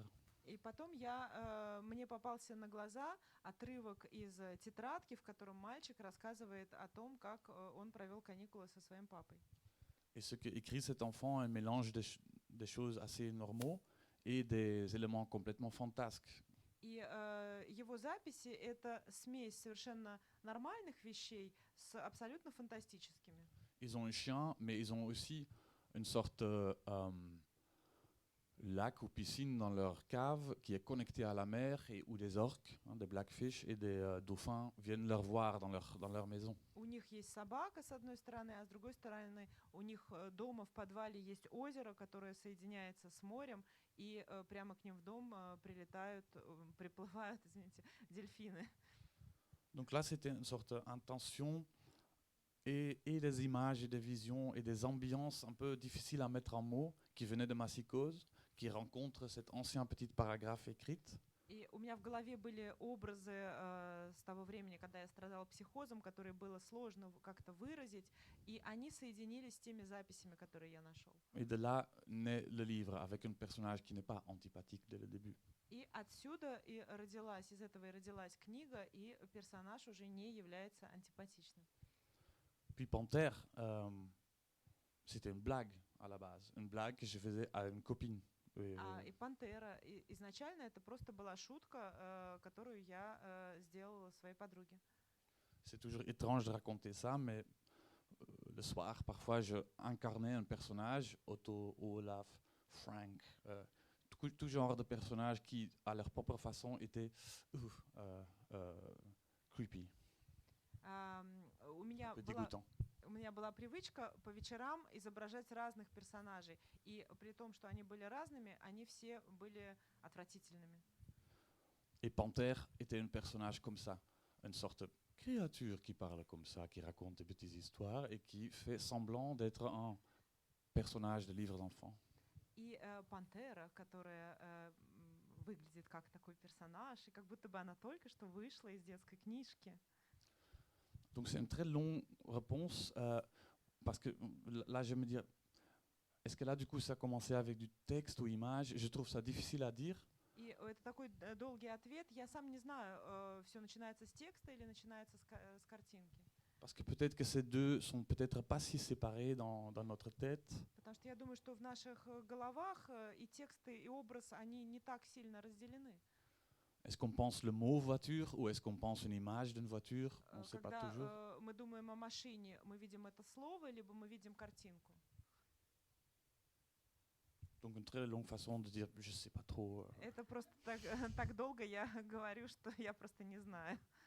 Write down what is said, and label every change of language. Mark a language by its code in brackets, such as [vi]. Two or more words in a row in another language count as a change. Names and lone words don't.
[ru] И потом мне попался на глаза отрывок из тетрадки, в котором мальчик рассказывает о том, как он провел каникулы со своим папой. [fr] Et ce que écrit cet enfant est un mélange des choses assez normaux et des éléments complètement fantasques. [ru] И его записи — это смесь совершенно нормальных вещей с абсолютно фантастическими. [fr] Ils ont un chien, mais ils ont aussi une sorte lac ou piscine dans leur cave qui est connecté à la mer et où des orques, des blackfish et des dauphins viennent leur voir dans leur maison. [ru] У них есть собака с одной стороны, а с другой стороны у них дома в подвале есть озеро, которое соединяется с морем, и прямо к ним в дом приплывают, извините, дельфины. [fr] Donc là, c'était une sorte d'intention et des images et des visions et des ambiances un peu difficiles à mettre en mots qui venaient de ma psychose, qui rencontrent cet ancien petit paragraphe écrit. [ru] И у меня в голове были образы с того времени, когда я страдала психозом, которые было сложно как-то выразить, и они соединились с теми записями, которые я нашел. [fr] Et de là naît le livre avec un personnage qui n'est pas antipathique dès le début. [ru] И отсюда из этого и родилась книга, и персонаж уже не является антипатичным. [fr] Puis Panthère, c'était une blague à la base, une blague que je faisais à une copine. [ru] И «Пантера» изначально это просто была шутка, которую я сделала своей подруге. [fr] C'est toujours étrange de raconter ça, mais le soir, parfois, je incarnais un personnage, Otto, Olaf, Frank, tout genre de personnages qui, à leur propre façon, étaient creepy, [ru] У меня [fr] un peu dégoûtants. [ru] У меня была привычка по вечерам изображать разных персонажей. И при том, что они были разными, они все были отвратительными. [fr] Et Panthère était un personnage comme ça, une sorte de créature qui parle comme ça, qui raconte des petites histoires et qui fait semblant d'être un personnage de livre d'enfants. [ru] И Пантера, которая выглядит как такой персонаж, и как будто бы она только что вышла из детской книжки. [fr] Donc c'est une très longue réponse parce que là je me dis, est-ce que là du coup ça a commencé avec du texte ou image? Je trouve ça difficile à dire. [ru] И это такой долгий ответ. Я сам не знаю, все начинается с текста или начинается с картинки. [fr] Parce que peut-être que ces deux sont peut-être pas si séparés dans notre tête. [ru] Потому что я думаю, что в наших головах и тексты, и образ, они не так сильно разделены. [fr] Est-ce qu'on pense le mot voiture ou est-ce qu'on pense une image d'une voiture? On ne sait pas [ru] Когда [fr] toujours. [ru] мы думаем о машине, мы видим это слово, либо мы видим картинку. [fr] Donc une très longue façon de dire je ne sais pas trop. [ru] Это просто так, так долго я говорю, что я просто не знаю.